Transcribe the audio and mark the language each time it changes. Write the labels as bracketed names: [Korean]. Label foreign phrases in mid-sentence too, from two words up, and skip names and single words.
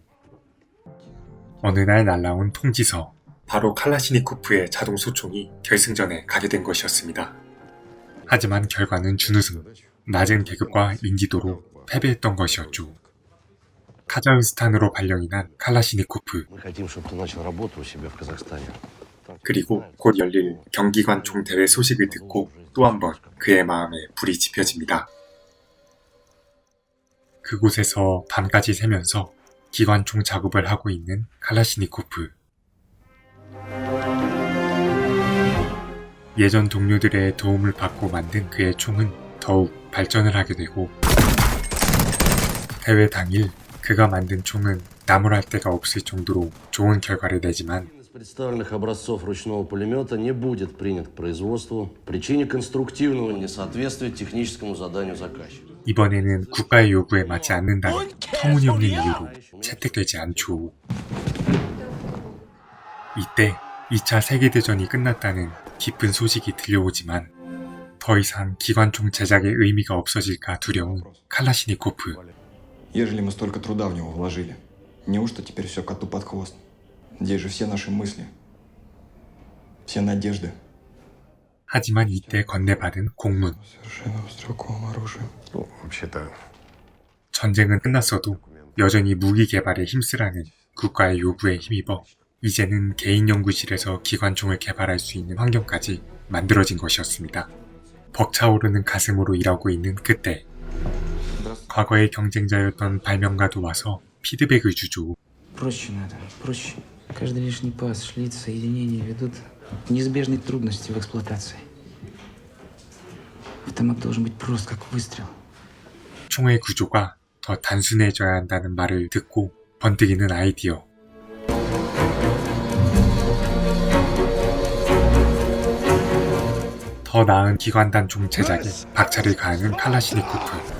[Korean] 어느 날 날라온 통지서. 바로 칼라시니코프의 자동 소총이 결승전에 가게 된 것이었습니다. 하지만 결과는 준우승. 낮은 계급과 인지도로 패배했던 것이었죠. 카자흐스탄으로 발령이 난 칼라시니코프. [Russian] Мы хотим, чтобы ты начал работу у себя в Казахстане. [Korean] 그리고 곧 열릴 경기관총 대회 소식을 듣고 또 한 번 그의 마음에 불이 지펴집니다. 그곳에서 밤까지 새면서 기관총 작업을 하고 있는 칼라시니코프. 예전 동료들의 도움을 받고 만든 그의 총은 더욱 발전을 하게 되고 대회 당일 그가 만든 총은 나무랄 데가 없을 정도로 좋은 결과를 내지만 [Russian] Из представленных образцов ручного пулемета не будет принят к производству по причине конструктивного несоответствия техническому заданию заказчика. [Korean] 이번에는 국가의 요구에 맞지 않는다는 터무니없는 이유로 채택되지 않죠. 이때 2차 세계대전이 끝났다는 기쁜 소식이 들려오지만 더 이상 기관총 제작의 의미가 없어질까 두려운 칼라시니코프. [Russian] Ежели мы столько труда в него вложили, неужто теперь все коту под хвост? Здесь же все наши мысли, все надежды. [Korean] 하지만 이때 건네받은 공문. [Russian] Совершенно стрелковым оружием. Ну, вообще-то... [Korean] 전쟁은 끝났어도 여전히 무기 개발에 힘쓰라는 국가의 요구에 힘입어 이제는 개인 연구실에서 기관총을 개발할 수 있는 환경까지 만들어진 것이었습니다. 벅차오르는 가슴으로 일하고 있는 그때 과거의 경쟁자였던 발명가도 와서 피드백을 주죠. [Russian] Проще надо, проще. Каждый лишний паз, шлиц, соединения ведут к неизбежной трудности в эксплуатации. Автомат должен быть прост, как выстрел. [Korean] 총의 구조가 더 단순해져야 한다는 말을 듣고 번뜩이는 아이디어. 더 나은 기관단총 제작에 박차를 가하는 칼라시니코프.